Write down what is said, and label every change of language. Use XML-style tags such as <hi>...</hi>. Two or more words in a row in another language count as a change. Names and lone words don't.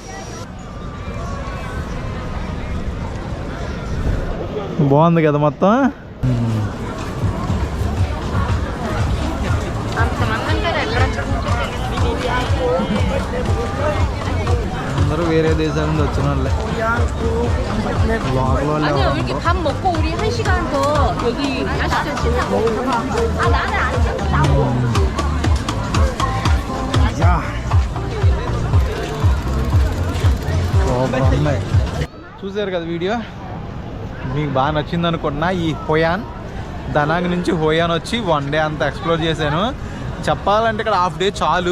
<te>బాగుంది కదా మొత్తం. అందరూ వేరే దేశాల నుండి వచ్చిన వాళ్ళే. లోపల వాళ్ళే</te> <ko>아니요 이렇게 밥 먹고 우리 1시간 더 여기 야시장 지나고 아 나는 안 찍는다고.</ko> <te>చూసారు కదా వీడియో, మీకు బాగా నచ్చింది అనుకుంటున్నా. ఈ హోయాన్ దనాంగ్ నుంచి హోయాన్ వచ్చి 1 డే అంతా ఎక్స్ప్లోర్ చేశాను. చెప్పాలంటే ఇక్కడ</te> <en>half day</en> <te>చాలు.</te>